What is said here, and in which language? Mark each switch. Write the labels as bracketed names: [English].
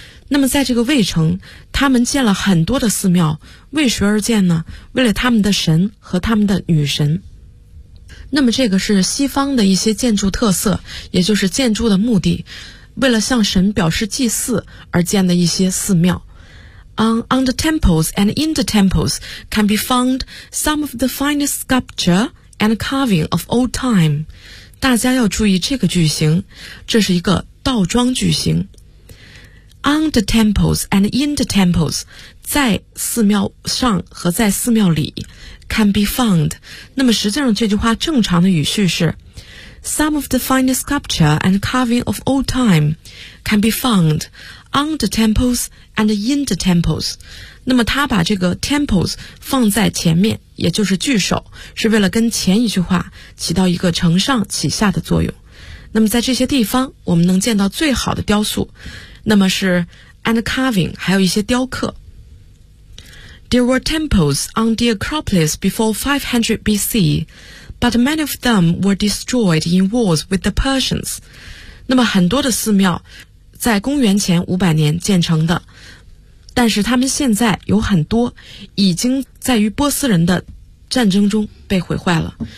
[Chinese] 那么在这个卫城他们建了很多的寺庙为谁而建呢为了他们的神和他们的女神。那么这个是西方的一些建筑特色也就是建筑的目的为了向神表示祭祀而建的一些寺庙。 [English] On the temples and in the temples can be found some of the finest sculpture and carving of old time. [Chinese] 大家要注意这个句型这是一个倒装句型 On the temples and in the temples 在寺庙上和在寺庙里 can be found 那么实际上这句话正常的语序是 Some of the finest sculpture and carving of old time can be found [English] on the temples and in the temples。 [Chinese] 那么他把这个 temples 放在前面，也就是句首，是为了跟前一句话起到一个承上启下的作用。那么在这些地方，我们能见到最好的雕塑，那么是 and carving，还有一些雕刻。 [English] There were temples on the Acropolis before 500 BC, but many of them were destroyed in wars with the Persians. [Chinese] 那么很多的寺庙在公元前500年建成的，但是他们现在有很多已经在于波斯人的战争中被毁坏了。